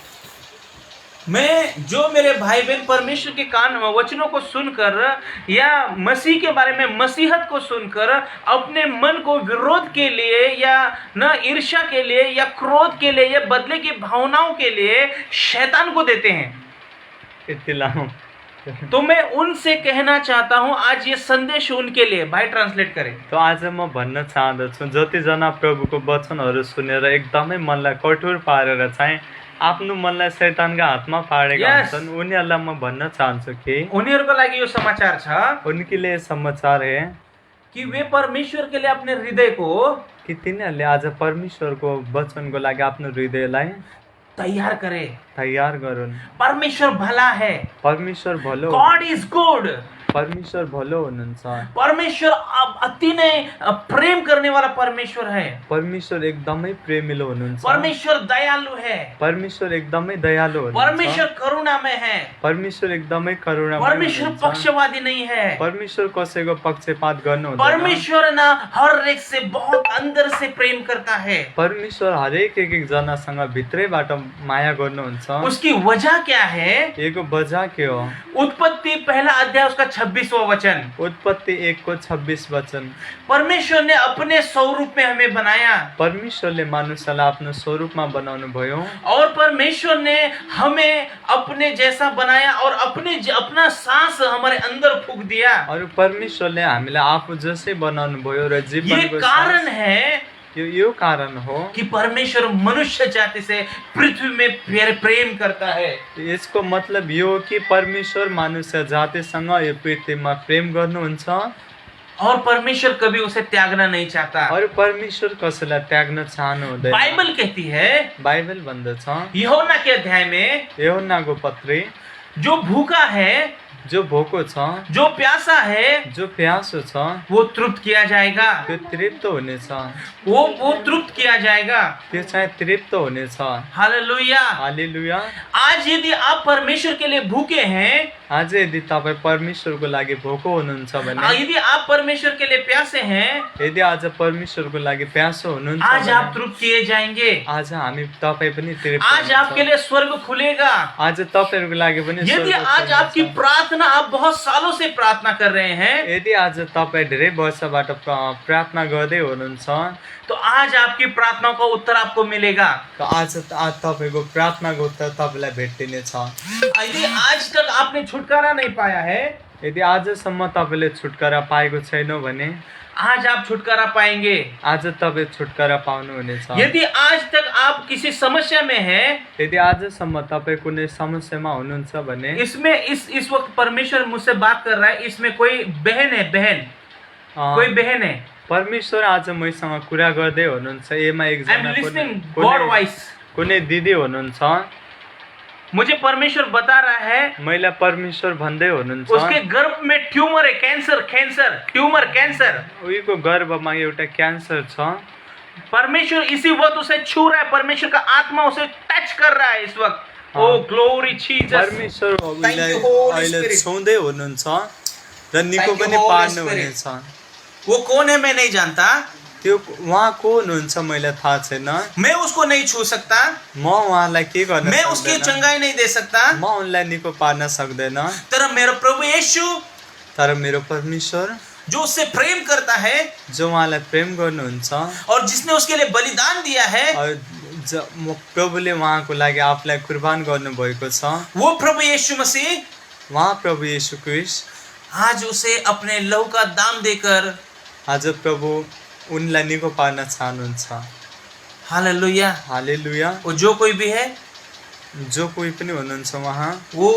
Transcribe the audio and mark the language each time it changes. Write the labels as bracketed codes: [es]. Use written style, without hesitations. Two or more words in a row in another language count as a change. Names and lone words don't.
[hi] मैं जो मेरे भाई बहन परमेश्वर के कान वचनों को सुनकर या मसीह के बारे में मसीहत को सुनकर अपने मन को विरोध के लिए या न ईर्ष्या के लिए या क्रोध के लिए या बदले की भावनाओं के लिए शैतान को देते हैं, तो मैं उनसे कहना चाहता हूं आज ये संदेश उनके लिए। भाई ट्रांसलेट करें। [ne] तो आज म भन्न चाहन्छु जतिजना प्रभुको वचनहरू सुनेर एकदमै मनलाई कठोर पारेर चाहिँ आफ्नो मनलाई शैतानका हातमा पारेका हुन्छन्, उनीहरूलाई म भन्न चाहन्छु कि उनीहरूको लागि यो समाचार छ, [hi] उनके लिए समाचार है कि वे परमेश्वर के लिए अपने हृदय को, [ne] कि तिनीहरूले आज परमेश्वरको वचनको लागि आफ्नो हृदयलाई [hi] तैयार करे, [ne] तैयार गरून्। [hi] परमेश्वर भला है, [ne] परमेश्वर भलो, [en] God is good, [ne] परमेश्वर भलो हुनुहुन्छ। [hi] परमेश्वर अति नै प्रेम करने वाला परमेश्वर है, [ne] परमेश्वर एकदमै प्रेमिलो हुनुहुन्छ, [hi] परमेश्वर दयालु है, [ne] परमेश्वर एकदमै दयालु हुनुहुन्छ, [hi] परमेश्वर करुणामय है, [ne] परमेश्वर एकदमै करुणामय, [hi] परमेश्वर पक्षपाती नहीं है, [ne] परमेश्वर कसैको पक्षपात गर्नु हुँदैन, [hi] परमेश्वर न हर एक से बहुत अंदर से प्रेम करता है, [ne] परमेश्वर हरेक एक जनासँग भित्रैबाट माया गर्नुहुन्छ। [hi] उसकी वजह क्या है? [ne] यसको वजह के हो? [hi] उत्पत्ति पहला अध्याय उसका 26वां वचन, [ne] उत्पत्ति 1 को 26 वचन। [hi] परमेश्वर ने अपने स्वरूप में हमें बनाया, [ne] परमेश्वरले मनुष्यलाई आफ्नो स्वरूपमा बनाउनु भयो, [hi] और परमेश्वर ने हमें अपने जैसा बनाया और अपना सांस हमारे अंदर फूंक दिया। [ne] और परमेश्वरले हामीलाई आफू जसै बनाउनु भयो र जीवनको [hi] ये कारण है, [ne] यो कारण हो [hi] कि परमेश्वर मनुष्य जाति से पृथ्वी में प्रेम करता है। [ne] यसको मतलब यो हो कि परमेश्वर मनुष्य जातिसँग यो पृथ्वीमा प्रेम गर्नुहुन्छ, [hi] और परमेश्वर कभी उसे त्यागना नहीं चाहता। [ne] और परमेश्वर कसैलाई त्याग्न चाहनु हुँदैन। [hi] बाइबल कहती है, [ne] बाइबल भन्दछ [hi] यूहन्ना के अध्याय में, [ne] यूहन्नाको पत्री, [hi] जो भूखा है, [ne] जो भोको छ, [hi] जो प्यासा है, [ne] जो प्यासो छ, [hi] वो तृप्त किया जाएगा, [ne] त्यो तृप्त हुनेछ, [hi] वो तृप्त किया जाएगा, [ne] त्यो चाहिँ तृप्त हुनेछ। [hi] हालेलुया, [ne] हालेलुया। [hi] आज यदि आप परमेश्वर के लिए भूखे हैं, [ne] आज यदि तपाईँ परमेश्वरको लागि भोको हुनुहुन्छ भने, [hi] यदि आप परमेश्वर के लिए प्यासे हैं, [ne] यदि आज परमेश्वरको लागि प्यासो हुनुहुन्छ आज भने, [hi] आप तृप्त किए जाएंगे, [ne] आज हामी तपाईँ पनि तृप्त आज हुनुहुन्छ। [hi] आपके लिए स्वर्ग खुलेगा। [ne] आज तपाईँहरूको लागि पनि यदि स्वर्ग आज खुल्नेछ। [hi] आपकी प्रार्थना, आप बहुत सालों से प्रार्थना कर रहे हैं, [ne] यदि आज तपाईँ धेरै वर्षबाट प्रार्थना गर्दै हुनुहुन्छ, [hi] तो आज आपकी प्रार्थना का उत्तर आपको मिलेगा। [ne] तो आज तपाईँको प्रार्थनाको उत्तर तपाईँलाई भेटिनेछ। [hi] यदि आज तक आपने छुटकारा नहीं पाया है, [ne] यदि आजसम्म तपाईँले छुटकारा पाएको छैन भने, [hi] आज आप छुटकारा पाएंगे। [ne] आज तपाईँ छुटकारा पाउनुहुनेछ। [hi] यदि आज तक आप किसी समस्या में हैं, [ne] यदि आजसम्म तपाईँ कुनै समस्यामा हुनुहुन्छ भने, [hi] इसमें इस वक्त परमेश्वर मुझसे बात कर रहा है, इसमें कोई बहन है, कोई बहन है, [ne] परमेश्वर आज मैसँग कुरा गर्दै हुनुहुन्छ। यसमा एकजना [en] God voice, [ne] कुनै दिदी हुनुहुन्छ, [hi] मुझे परमेश्वर बता रहा है, [ne] मैले परमेश्वर भन्दै हुनुहुन्छ, [hi] उसके गर्भ में ट्यूमर है, कैंसर, [ne] उहीको गर्भमा एउटा क्यान्सर छ। [hi] परमेश्वर इसी वक्त उसे छू रहा है, परमेश्वर का आत्मा उसे टच कर रहा है इस वक्त। [en] O glory Jesus, [ne] परमेश्वर अहिले छुँदै हुनुहुन्छ र निको पनि पार्नु हुनेछ। [hi] वो कौन है मैं नहीं जानता, [ne] त्यो उहाँ को हुनुहुन्छ मैले थाहा छैन। [hi] मैं उसको नहीं छू सकता, [ne] म उहाँलाई के गर्न [hi] मैं उसकी चंगाई नहीं दे सकता, [ne] म उनलाई निको पार्न सक्दैन। तर मेरो प्रभु यीशु, तर मेरो परमेश्वर [hi] जो उससे प्रेम करता है, [ne] जो उहाँलाई प्रेम गर्नुहुन्छ [hi] और जिसने उसके लिए बलिदान दिया है, [ne] प्रभुले उहाँको लागि आफूलाई कुर्बान गर्नुभएको छ, [hi] वो प्रभु यीशु मसीह, [ne] उहाँ प्रभु यीशु ख्रीष्ट [hi] आज उसे अपने लहू का दाम देकर [ne] आज प्रभु उनलाई निको पार्न चाहनुहुन्छ। [hi] हालेलुया, [ne] हालेलुया। [hi] वो जो कोई भी है, [ne] जो कोही पनि हुनुहुन्छ उहाँ,